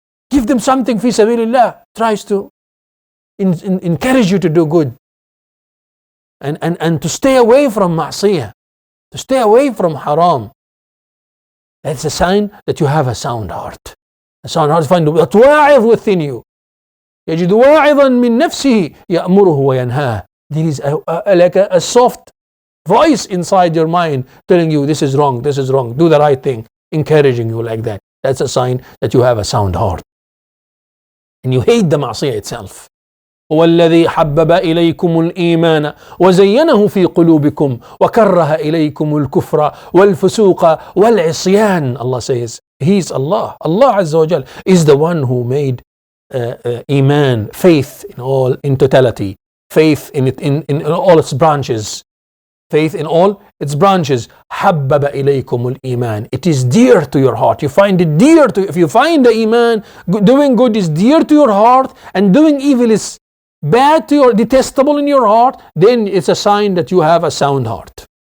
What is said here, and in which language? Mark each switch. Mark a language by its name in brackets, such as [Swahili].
[English] Give them something fi sabilillah. Tries to encourage you to do good. And to stay away from ma'siyah. To stay away from haram. That's a sign that you have a sound heart. A sound heart, find that واعظ within you. [Arabic] يجد واعظا من نفسه يأمره وينهاه. [English] There is like a soft voice inside your mind telling you this is wrong, do the right thing, encouraging you like that. That's a sign that you have a sound heart. And you hate the ma'siyah itself. [Arabic] هو الذي حبب إليكم الإيمان وزينه في قلوبكم وكره إليكم الكفر والفسوق والعصيان. [English] Allah says, He's Allah. Allah Azza wa Jal is the one who made Iman, faith in totality, faith in all its branches, faith in all its branches. [Arabic] حبب إليكم الإيمان. [English] It is dear to your heart. You find it dear to you. If you find the Iman, doing good is dear to your heart, and doing evil is bad to your, detestable in your heart, then it's a sign that you have a sound heart.